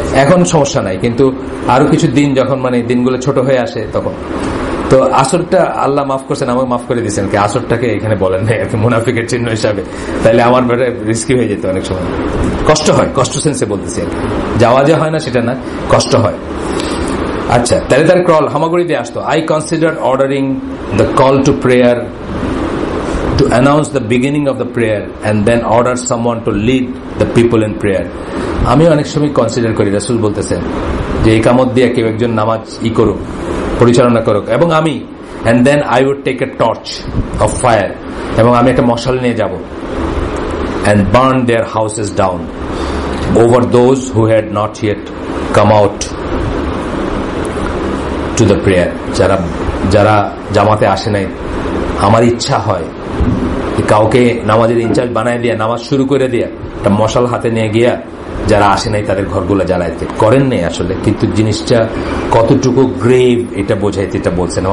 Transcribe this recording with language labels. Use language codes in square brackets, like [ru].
[bn] এখন সমস্যা নাই, কিন্তু আরো কিছু দিন যখন মানে দিনগুলো ছোট হয়ে আসে তখন তো আসরটা আল্লাহ মাফ করছেন, আমাকে মাফ করে দিচ্ছেন কি আসরটাকে এখানে বলেন নাই আর কি মুনাফিকের চিহ্ন হিসাবে, তাহলে আমার বেড়ে রিস্কি হয়ে যেত অনেক সময়। কষ্ট হয়, কষ্ট সেন্সে বলতেছি আর কি, যাওয়া যে হয় না সেটা না, কষ্ট হয়। আচ্ছা, তাহলে তার কল হামাগুড়ি দিয়ে আসতো। [en] I consider ordering the call to prayer to announce the beginning of the prayer and then order someone to lead the people in prayer. [bn] আমি অনেক সময় কনসিডার করি, রাসূল বলতেছেন যে ইকামত দিয়ে কেউ একজন নামাজ করুক, পরিচালনা করুক, এবং আমি [en] and then I would take a torch of fire, [bn] এবং আমি একটা মশাল নিয়ে যাব [en] and burn their houses down over those who had not yet come out to the prayer. [bn] যারা জামাতে আসে নাই, আমার ইচ্ছা হয় কাউকে নামাজের ইনচার্জ বানায় দিয়া নামাজ শুরু করে দিয়া একটা মশাল হাতে নিয়ে গিয়া যারা আসে নাই তাদের ঘরগুলো জ্বালাইতে করেন নাই আসলে, কিন্তু জিনিসটা কতটুকু গ্রেভ এটা বোঝাইতে এটা বলছেন।